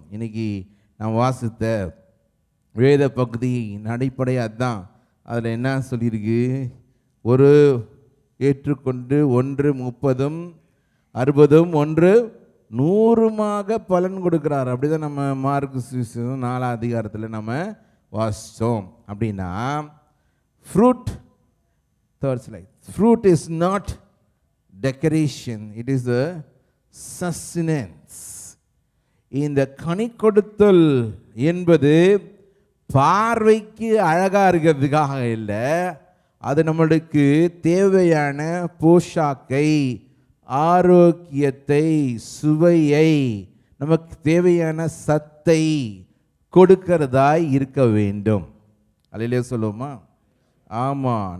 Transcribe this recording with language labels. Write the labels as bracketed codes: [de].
[ta] இன்னைக்கு நாம் வாசித்த வேத பகுதியின் அடிப்படை அதுதான். அதில் என்ன சொல்லியிருக்கு? ஒரு ஏற்றுக்கொண்டு 1 30 60 1 100 பலன் கொடுக்குறார். அப்படி தான் நம்ம மார்க்கு 4 அதிகாரத்தில் நம்ம வாசித்தோம். அப்படின்னா fruit, [en] third slide, fruit is not decoration, it is a sustenance. [ta] இந்த கனி கொடுத்தல் என்பது பார்வைக்கு அழகாக இருக்கிறதுக்காக இல்லை, அது நம்மளுக்கு தேவையான போஷாக்கை, ஆரோக்கியத்தை, சுவையை, நமக்கு தேவையான சத்தை கொடுக்கிறதாய் இருக்க வேண்டும். அல்லேலூயா சொல்லுவோமா? ஆமாம்.